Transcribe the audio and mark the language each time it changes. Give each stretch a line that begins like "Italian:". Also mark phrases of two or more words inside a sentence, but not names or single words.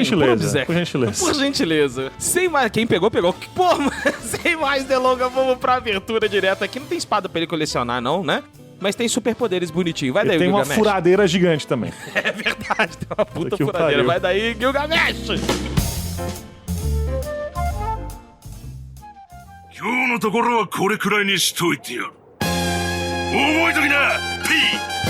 Portuguese: gentileza, por gentileza. Por gentileza. Sem mais... Quem pegou, pegou. Pô, sem mais delongas, vamos pra abertura direta aqui. Não tem espada pra ele colecionar, não, né? Mas tem superpoderes bonitinho. Vai daí, Tem uma Gilgamesh. furadeira gigante também. É verdade, tem uma puta Que furadeira. pariu. Vai daí, Gilgamesh!
Japanese: 今日のところはこれくらいにしといてやる。覚えときな、P!